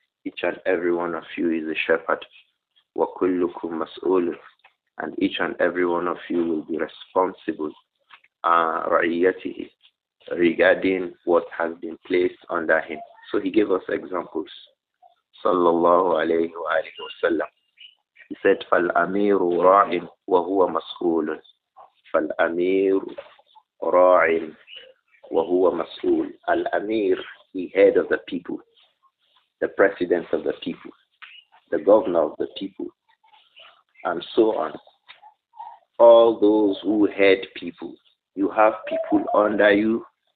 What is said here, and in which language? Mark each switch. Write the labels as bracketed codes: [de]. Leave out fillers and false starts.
[en] Each and every one of you is a shepherd. [ar] وَكُلُّكُمْ مَسْعُولٌ. [en] And each and every one of you will be responsible رَعِيَّتِهِ, regarding what has been placed under him. So he gave us examples. Sallallahu alayhi wa sallam. He said, [ar] فَالْأَمِيرُ رَاعٍ وَهُوَ مَسْئُولٌ. فَالْأَمِيرُ رَاعٍ وَهُوَ مَسْئُولٌ. [en] Al-Amir, the head of the people, the president of the people, the governor of the people, and so on. All those who head people. You have people under you.